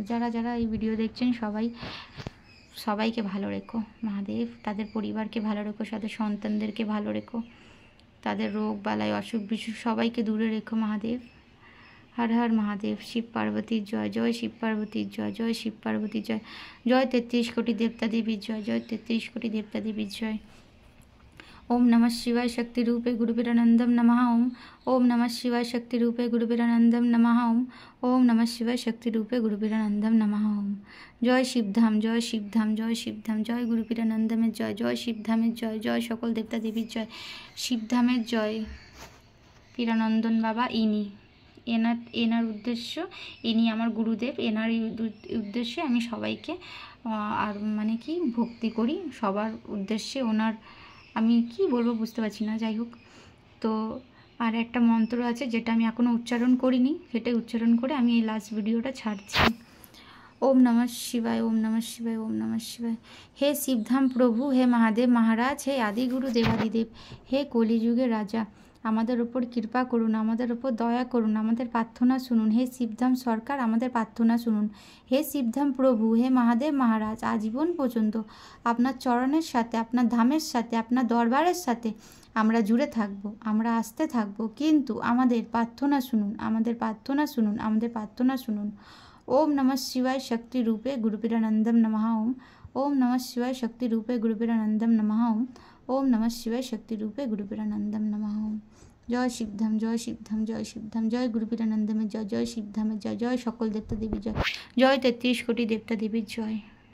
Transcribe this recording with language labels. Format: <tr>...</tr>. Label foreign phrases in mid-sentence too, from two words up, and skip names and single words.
<bn>যারা এই ভিডিও দেখছেন সবাইকে ভালো রেখো মহাদেব, তাদের পরিবারকে ভালো রেখো, তাদের সন্তানদেরকে ভালো রেখো, তাদের রোগ বালাই অসুখ বিসুখ সবাইকে দূরে রেখো মহাদেব। হর হর মহাদেব। শিব পার্বতীর জয়, জয় শিব পার্বতীর জয়, জয় শিব পার্বতীর জয়, জয় 33 কোটি দেবতা দেবীর জয়, জয় 33 কোটি দেবতা দেবীর জয়।</bn> <sa>ओम नमः शिवाय शक्ति रूपे गुरुवीरानंदम नमः ओम। ओम नमः शिवाय शक्ति रूपे गुरुवीरानंदम नमः ओम। ओम नमः शिवाय शक्ति रूपे गुरुवीरानंदम नमः ओम।</sa> <bn>জয় শিবধাম, জয় শিবধাম, জয় শিবধাম, জয় গুরুবীরানন্দমের জয়, জয় শিবধামের জয়, জয় সকল দেবতা দেবীর জয়, শিবধামের জয়। পীরানন্দন বাবা ইনি, এনার উদ্দেশ্য, ইনি আমার গুরুদেব, এনার উদ্দেশ্যে আমি সবাইকে আর ভক্তি করি, সবার উদ্দেশ্যে ওনার আমি কি বলবো বুঝতে পারছি না। যাই হোক, তো আর একটা মন্ত্র আছে যেটা আমি এখনও উচ্চারণ করিনি, সেটাই উচ্চারণ করে আমি এই লাস্ট ভিডিওটা ছাড়ছি।</bn> <sa>ओम नमः शिवाय, ओम नमः शिवाय, ओम नमः शिवाय।</sa> <bn>হে শিবধাম প্রভু, হে মহাদেব মহারাজ, হে আদি গুরু দেবাদিদেব, হে কলিযুগের রাজা, আমাদের ওপর কৃপা করুন, আমাদের ওপর দয়া করুন, আমাদের প্রার্থনা শুনুন। হে শিবধাম সরকার, আমাদের প্রার্থনা শুনুন। হে শিবধাম প্রভু, হে মহাদেব মহারাজ, আজীবন পর্যন্ত আপনার চরণের সাথে, আপনার ধামের সাথে, আপনার দরবারের সাথে আমরা জুড়ে থাকব, আমরা আসতে থাকব, কিন্তু আমাদের প্রার্থনা শুনুন, আমাদের প্রার্থনা শুনুন, আমাদের প্রার্থনা শুনুন।</bn> <sa>ओम नमः शिवाय शक्ति रूपे गुरुवीरानंदम नमः ओम। ओम नमः शिवाय शक्ति रूपे गुरुवीरानंदम नमः ओम। ओम नमः शिवाय शक्ति रूपे गुरुवीरानंदम नमः ओम।</sa> <bn>জয় শিবধাম, জয় শিবধাম, জয় শিবধাম, জয় গুরুবীরানন্দমের জয়, জয় শিবধামের জয়, জয় সকল দেবতা দেবী জয়, জয় 33 কোটি দেবতা দেবীর জয়।</bn>